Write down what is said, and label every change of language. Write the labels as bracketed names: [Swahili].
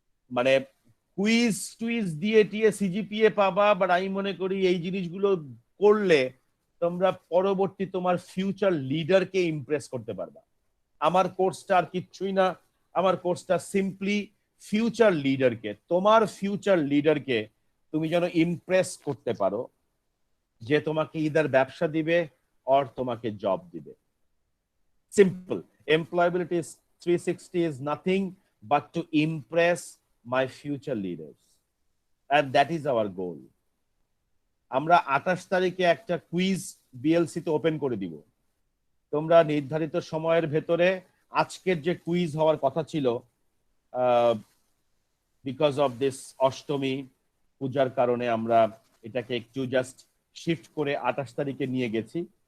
[Bangla] মানে কুইজ টুইজ দিয়ে টিয়ে সিজিপিএ পাবা, বাট আমি মনে করি এই জিনিসগুলো করলে তোমরা পরবর্তী তোমার ফিউচার লিডারকে ইমপ্রেস করতে পারবা। আমার কোর্সটা আর কিচ্ছুই না, আমার কোর্সটা সিম্পলি ফিউচার লিডারকে, তোমার ফিউচার লিডারকে তুমি যেন ইমপ্রেস করতে পারো, যে তোমাকে ইদার ব্যবসা দিবে অর তোমাকে জব দিবে। Simple. [English] Employability 360 is nothing but to impress my future leaders, and that is our goal. [Bangla] আমরা 28 তারিখে একটা কুইজ বিএলসি তে ওপেন করে দিব। তোমরা নির্ধারিত সময়ের ভেতরে আজকের যে কুইজ হওয়ার কথা ছিল, [English] because of this [Bangla] অষ্টমী পূজার কারণে আমরা এটাকে একটু জাস্ট শিফট করে 28 তারিখে নিয়ে গেছি।